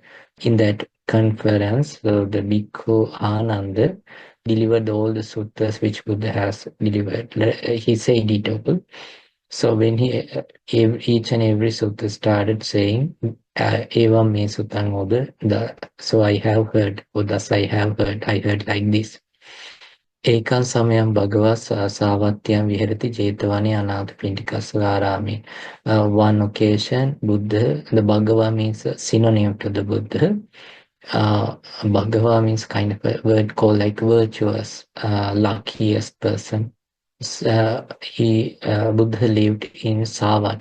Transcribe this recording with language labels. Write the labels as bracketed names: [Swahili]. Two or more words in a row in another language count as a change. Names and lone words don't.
[English] In that conference, so the Bhikkhu Ananda delivered all the suttas which Buddha has delivered. He said it all. So when each and every sutta started saying, [Pali] Evam me sutang oda, [English] so I have heard, or thus I have heard, I heard like this. [Pali] Ekan samayam bhagava savatyam viharati jetavani anathapindikasarami. [English] One occasion, Buddha, the Bhagava means a synonym to the Buddha. Bhagava means kind of a word called like virtuous, luckiest person. Buddha lived in Savatthi.